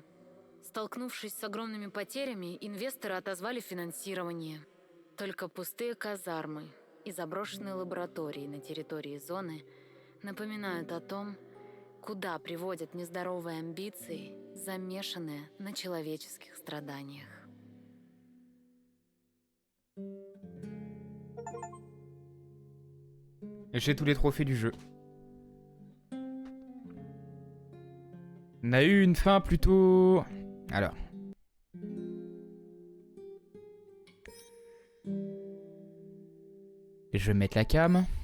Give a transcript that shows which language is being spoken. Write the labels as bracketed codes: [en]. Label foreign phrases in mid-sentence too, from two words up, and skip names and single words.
[ru] Столкнувшись с огромными потерями, инвесторы отозвали финансирование. Только пустые казармы и заброшенные лаборатории на территории зоны напоминают о том, куда приводят нездоровые амбиции, замешанные на человеческих страданиях. [fr] J'ai tous les trophées du jeu. On a eu une fin plutôt... Alors. Je vais mettre la cam.